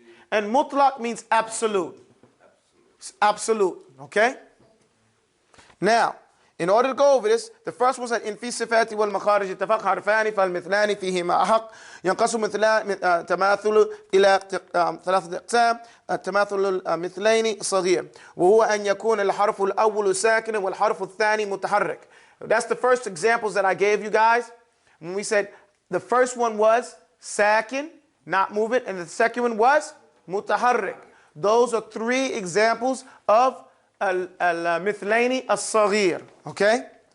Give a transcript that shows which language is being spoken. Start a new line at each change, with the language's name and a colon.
English: And Mutlaq means absolute. Absolute. Okay? Now, in order to go over this, the first one said in
Arabic: في الصفات والمخارج اتفق حرفان فالمثلان فيهما أحق ينقسم تماثل إلى 3 أقسام. التماثل المثلين صغير وهو أن يكون الحرف الأول ساكنا والحرف الثاني متحرك.
English: That's the first examples that I gave you guys. When we said the first one was sakin, not moving, and the second one was mutaharrik. Those are 3 examples of al-mithlaini as-saghir. Okay?